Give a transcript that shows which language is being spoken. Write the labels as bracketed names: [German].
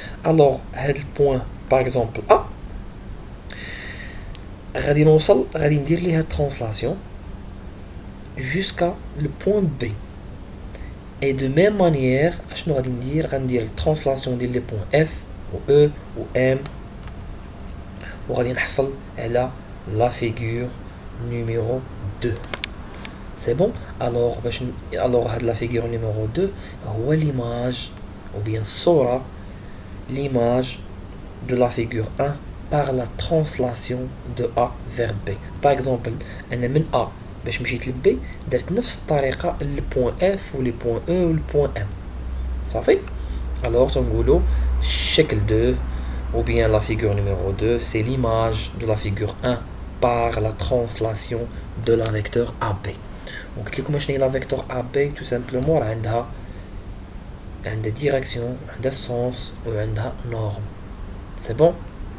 [Arabic] الوغ هاد البوين باغ اكزومبل A غادي ندير ليها ترانسلاسيون جوسكا لو بوين B. اي دو ميم مانيير اشنو غندير الترانسلاسيون ديال لي بوين F و E و M، وغادي نحصل على لا فيغور numéro 2. [French] c'est bon. alors هاد la figure numéro 2 هو l'image ou bien الصورة l'image de la figure 1 par la translation de A vers B. Par exemple, [Arabic] أنا من A باش مشيت ل B درت نفس الطريقة ل point F و ل point E و ل point M. صافي. [French] Alors [Arabic] تنقولو الشكل 2 [French] ou bien la figure numéro 2 c'est l'image de la figure 1 par la translation de la vecteur AB. [Arabic] Donc قلت لكم شنو هي la vecteur AB [French] tout simplement [Arabic] عندها direction, عندها sens و عندها norme. [French] C'est bon?